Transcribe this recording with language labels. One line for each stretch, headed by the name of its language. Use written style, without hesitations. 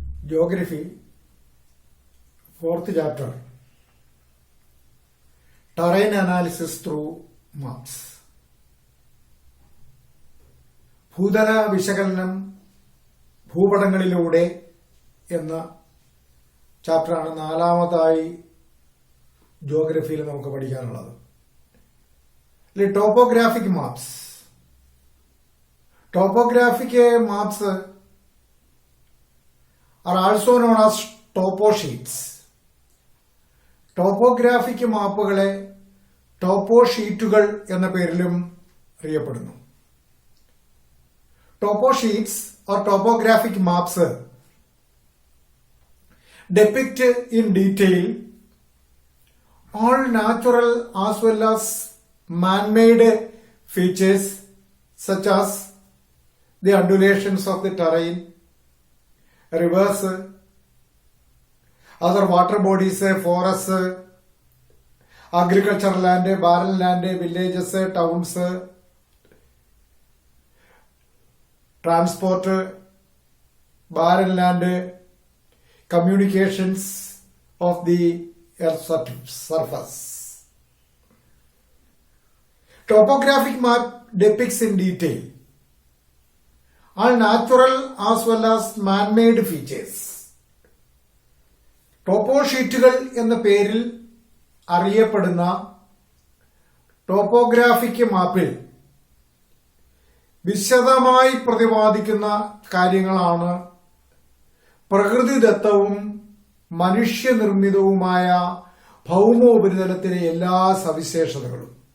English: Geography, 4th chapter, Terrain analysis through maps.
Malayalam: ഭൂതല വിശകലനം ഭൂപടങ്ങളിലൂടെ എന്ന ചാപ്റ്ററാണ് നാലാമതായി ജിയോഗ്രഫിയിൽ നമുക്ക് പഠിക്കാനുള്ളത്.
English: Topographic maps. Topographic maps are also known as topo sheets.
Malayalam: Topographic മാപ്പുകളെ ടോപ്പോ ഷീറ്റുകൾ എന്ന പേരിലും അറിയപ്പെടുന്നു.
English: Topo sheets or topographic maps depict in detail all natural as well as man-made features such as the undulations of the terrain, rivers, other water bodies, forests, agricultural land, barren land, villages, towns, transport, barren land, communications of the earth's surface. Topographic map depicts in detail all natural as well as man-made features.
Malayalam: ടോപ്പോ ഷീറ്റുകൾ എന്ന പേരിൽ അറിയപ്പെടുന്ന topographic മാപ്പിൽ വിശദമായി പ്രതിപാദിക്കുന്ന കാര്യങ്ങളാണ് പ്രകൃതിദത്തവും മനുഷ്യനിർമ്മിതവുമായ ഭൗമോപരിതലത്തിലെ എല്ലാ സവിശേഷതകളും.